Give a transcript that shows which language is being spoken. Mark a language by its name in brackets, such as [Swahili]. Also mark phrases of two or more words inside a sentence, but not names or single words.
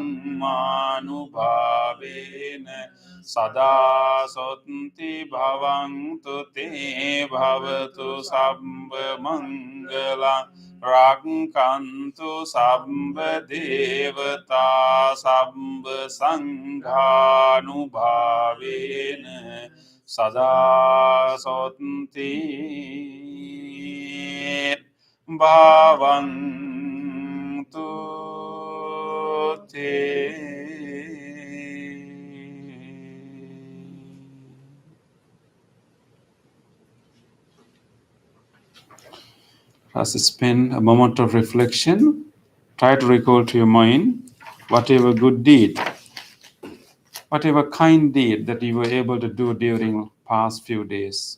[Pali] dhammanubhavena sada sotti bhavantu te bhavatu sabba mangalang rakkantu sabba devata sabba sanghanubhavena sada sotti bhavantu te. [English] As you spend a moment of reflection, try to recall to your mind whatever good deed, whatever kind deed that you were able to do during past few days.